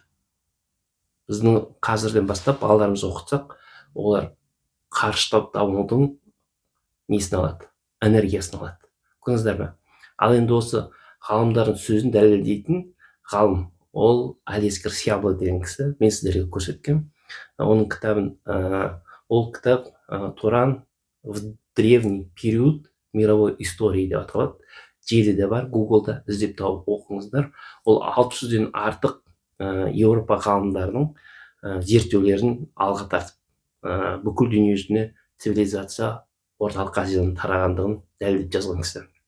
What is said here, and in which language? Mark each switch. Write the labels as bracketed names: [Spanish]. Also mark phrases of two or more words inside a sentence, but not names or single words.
[Kazakh] Біздің қазірден бастап балаларымызды оқытсақ, олар қарыштап дамудың несін алады, энергиясын алады. Көрдіңіздер ме? Ал енді осы ғалымдардың сөзін дәлелдейтін ғалым, ол Алескер Сябла деген кісі, мен сіздерге көрсеткем. Оның кітабын, ол кітап Туран в древний период мировой истории деп аталады. Желіде бар, Гуглда іздеп тауып оқыңыздар. Ол 600-ден артық Еуропа ғалымдарының зерттеулерін алға тартып, бүкіл дүние жүзіне цивилизация орталық Азиядан тарағандығын дәлелдеп жазған кісі.